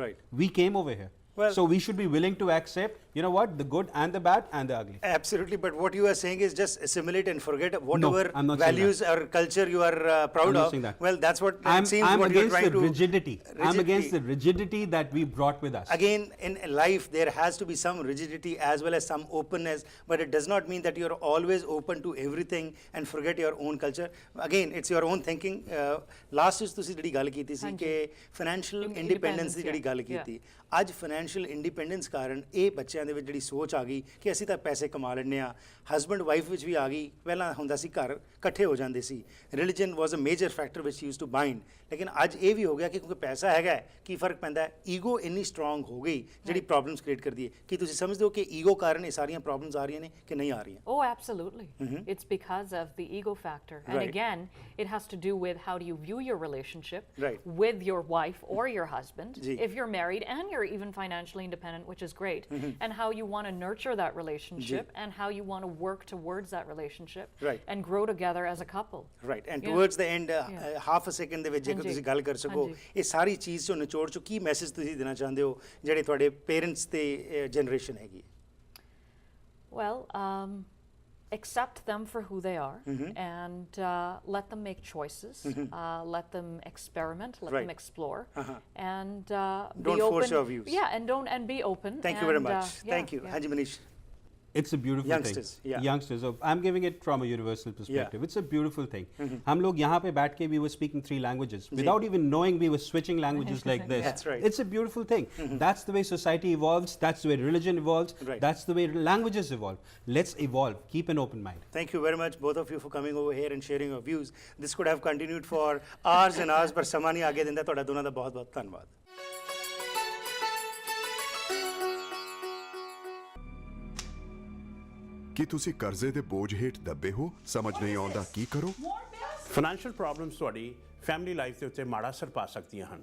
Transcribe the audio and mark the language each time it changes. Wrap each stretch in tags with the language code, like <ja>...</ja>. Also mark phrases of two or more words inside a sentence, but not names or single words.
<en>राइट we came over here so we should be willing to accept, you know what, the good and the bad and the ugly. Absolutely, but what you are saying is just assimilate and forget whatever I'm not values or culture you are proud I'm not of. saying that. Well, that's what I'm seems what you're against trying the to rigidity. I'm against the rigidity that we brought with us. Again, in life, there has to be some rigidity as well as some openness, but it does not mean that you're always open to everything and forget your own culture. Again, it's your own thinking. Last is</en> <pa>ਤੁਸੀਂ ਜਿਹੜੀ ਗੱਲ ਕੀਤੀ ਸੀ ਕਿ</pa> <en>financial independence</en> <pa>ਦੀ ਜਿਹੜੀ ਗੱਲ ਕੀਤੀ ਅੱਜ</pa> <en>financial independence</en> <pa>ਕਾਰਨ ਇਹ ਬੱਚਿਆਂ ਦੇ ਵਿੱਚ ਜਿਹੜੀ ਸੋਚ ਆ ਗਈ ਕਿ ਅਸੀਂ ਤਾਂ ਪੈਸੇ ਕਮਾ ਲੈਂਦੇ ਆ</pa> <en>husband wife</en> <pa>ਵਿੱਚ ਵੀ ਆ ਗਈ ਪਹਿਲਾਂ ਹੁੰਦਾ ਸੀ ਘਰ ਇਕੱਠੇ ਹੋ ਜਾਂਦੇ ਸੀ</pa> <en>religion was a major factor which used to bind</en> <pa>ਲੇਕਿਨ ਅੱਜ ਇਹ ਵੀ ਹੋ ਗਿਆ ਕਿ ਕਿਉਂਕਿ ਪੈਸਾ ਹੈਗਾ ਕੀ ਫਰਕ ਪੈਂਦਾ ਹੈ ਈਗੋ ਇੰਨੀ ਸਟਰੋਂਗ ਹੋ ਗਈ ਜਿਹੜੀ</pa> <en>problems create</en> <pa>ਕਰਦੀ ਹੈ ਕੀ ਤੁਸੀਂ ਸਮਝਦੇ ਹੋ ਕਿ ਈਗੋ ਕਾਰਨ ਇਹ ਸਾਰੀਆਂ ਪ੍ਰੋਬਲਮਸ ਆ ਰਹੀਆਂ ਨੇ ਕਿ ਨਹੀਂ ਆ ਰਹੀਆਂ</pa> <en>Oh, absolutely. It's because of the ego factor. And again, it has to do with how do you view your relationship with your wife or your husband, if you're married and you're even financially independent, which is great, and how you want to nurture that relationship and how you want to work towards that relationship and grow together as a couple. Right. And towards the end, half a second</en> <pa>ਦੇ ਵਿੱਚ ਜੇਕਰ ਤੁਸੀਂ ਗੱਲ ਕਰ ਸਕੋ ਇਹ ਸਾਰੀ ਚੀਜ਼ ਚੋਂ ਨਿਚੋੜ ਚੋਂ ਕੀ ਮੈਸੇਜ ਤੁਸੀਂ ਦੇਣਾ ਚਾਹੁੰਦੇ ਹੋ ਜਿਹੜੇ ਤੁਹਾਡੇ ਪੇਰੈਂਟਸ ਤੇ ਜਨਰੇਸ਼ਨ ਹੈਗੀ</pa> <en>Well, accept them for who they are and let them make choices, let them experiment, let Right. them explore, and Don't be open. force your views. Yeah, and be open. Thank you very and, much. yeah, Thank you. yeah. Haji Manish. It's a beautiful Youngsters, thing. yeah. Youngsters. I'm giving it from a universal perspective. It's a beautiful thing.</en> <hi>हम लोग यहाँ पे बैठ के</hi> <en>we were speaking 3 languages without even knowing we were switching languages like this. That's right. It's a beautiful thing. That's the way society evolves. That's the way religion evolves. Right. That's the way languages evolve. Let's evolve. Keep an open mind. Thank you very much, both of you, for coming over here and sharing your views. This could have continued for hours and hours,</en> <pa>ਪਰ ਸਮਾਂ ਨਹੀਂ ਆਗੇ ਦਿੰਦਾ। ਤੁਹਾਡਾ ਦੋਨਾਂ ਦਾ ਬਹੁਤ ਬਹੁਤ ਧੰਨਵਾਦ। ਕੀ ਤੁਸੀਂ ਕਰਜ਼ੇ ਦੇ ਬੋਝ ਹੇਠ ਦੱਬੇ ਹੋ? ਸਮਝ ਨਹੀਂ ਆਉਂਦਾ ਕੀ ਕਰੋ? ਫਾਈਨੈਂਸ਼ੀਅਲ ਪ੍ਰੋਬਲਮਸ ਤੁਹਾਡੀ ਫੈਮਿਲੀ ਲਾਈਫ ਦੇ ਉੱਤੇ ਮਾੜਾ ਅਸਰ ਪਾ ਸਕਦੀਆਂ ਹਨ।</pa>